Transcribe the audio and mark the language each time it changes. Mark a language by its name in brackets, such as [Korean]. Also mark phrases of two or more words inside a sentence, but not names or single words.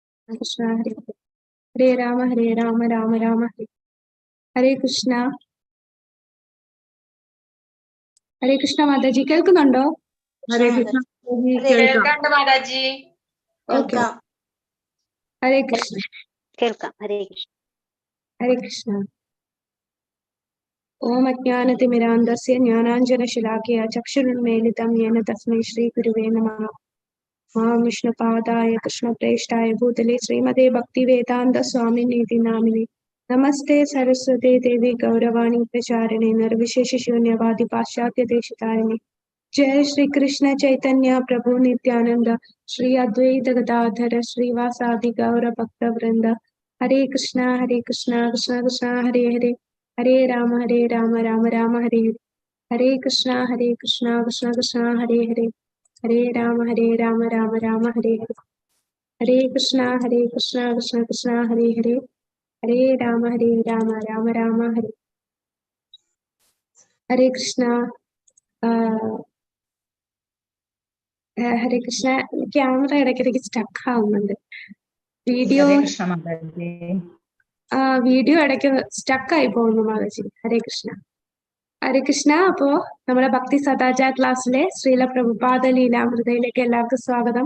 [Sanskrit] Krishna Hare Hare Rama Rama Rama Hare Krishna. [Malayalam] Hare Krishna Mataji, കേൾക്കുന്നുണ്ടോ? ഹരേ കൃഷ്ണ കേൾക്കണ്ട മാതാജി. ഓക്കെ. ഹരേ കൃഷ്ണ. കേൾക്കാം. ഹരേ കൃഷ്ണ. ഹരേ കൃഷ്ണ. [Sanskrit] ഓം അജ്ഞാനതിമിരാന്ധസ്യ ജ്ഞാനാഞ്ജനശലാഖയ ചക്ഷുരുന്മീലിതം യേന തസ്മൈ ശ്രീ ഗുരുവേ നമഃ. മാം വിഷ്ണുപാദായ കൃഷ്ണപ്രേഷ്ഠായ ഭൂതലേ ശ്രീമതേ ഭക്തിവേദാന്ത സ്വാമിനീതി നാമിനെ നമസ്തേ സരസ്വതേ ദേവി ഗൗരവാണി പ്രചാരിണേ നിർവിശേഷശൂന്യവാദി പാശ്ചാത്യദേശതാരിണേ. जय श्री कृष्ण चैतन्य प्रभु नित्यानंद श्री अद्वैत गदाधर श्रीवासादि गौर भक्त वृंद. हरे कृष्णा कृष्ण कृष्ण हरे हरे हरे राम राम राम हरे हरे. हरे कृष्णा कृष्ण कृष्ण हरे हरे हरे राम राम राम हरे हरे. हरे कृष्णा कृष्ण कृष्ण हरे हरे हरे राम राम राम हरे. हरे कृष्णा. [Malayalam] ഹരേ കൃഷ്ണ. ക്യാമറ ഇടയ്ക്കിടയ്ക്ക് സ്റ്റക്ക് ആവുന്നുണ്ട്. വീഡിയോ ഇടയ്ക്ക് സ്റ്റക്ക് ആയി പോകുന്നു മാതാജി. ഹരേ കൃഷ്ണ. ഹരേ കൃഷ്ണ. അപ്പോ നമ്മുടെ ഭക്തി സദാചാർ ക്ലാസ്സിലെ ശ്രീല പ്രഭുപാദ ലീലാമൃതയിലേക്ക് എല്ലാവർക്കും സ്വാഗതം.